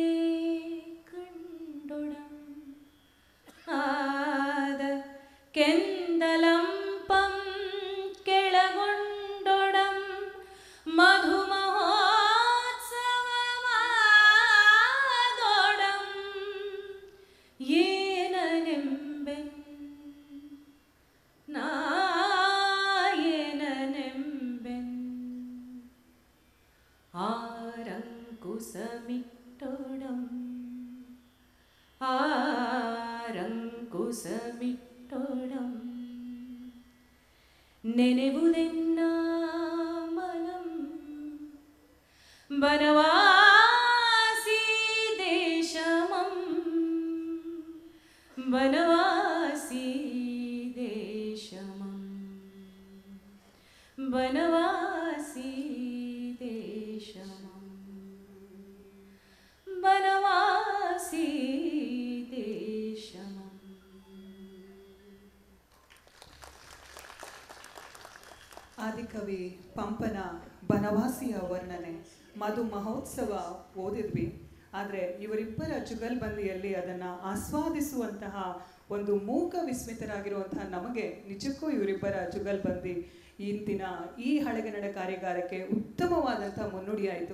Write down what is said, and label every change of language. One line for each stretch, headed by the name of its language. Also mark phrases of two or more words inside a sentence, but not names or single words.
Kannada: ಕಂಡೊಡಂ ಆದ ಕೆಂದಲಂಪಂ ಕೆಳಗೊಂಡೊಡಂ ಮಧುಮಹೋತ್ಸವಮಾದೊಡಂ ಏನನೆಂಬೆನ್ ನಾ ಏನನೆಂಬೆನ್ ಆರಂಕುಸಮಿಟ್ಟೊಡಂ ಆರಂಕುಸಮಿಟ್ಟೊಡಂ ನೆನವುದೆನ್ನ ಮನಂ ವನವಾಸಿ ದೇಶಮಂ ವನವಾಸಿ ದೇಶಮಂ ವನವಾಸಿ ದೇಶಮಂ ವನವಾಸಿ ದೇಶಮಂ. ಆದಿಕವಿ ಪಂಪನ ಬನವಾಸಿಯ ವರ್ಣನೆ ಮಧು ಮಹೋತ್ಸವ ಓದಿದ್ವಿ. ಆದರೆ ಇವರಿಬ್ಬರ ಜುಗಲ್ಬಂದಿಯಲ್ಲಿ ಅದನ್ನು ಆಸ್ವಾದಿಸುವಂತಹ ಒಂದು ಮೂಕ ವಿಸ್ಮಿತರಾಗಿರುವಂತಹ ನಮಗೆ ನಿಜಕ್ಕೂ ಇವರಿಬ್ಬರ ಜುಗಲ್ಬಂದಿ ಇಂದಿನ ಈ ಹಳೆಗನ್ನಡ ಕಾರ್ಯಾಗಾರಕ್ಕೆ ಉತ್ತಮವಾದಂಥ ಮುನ್ನುಡಿಯಾಯಿತು.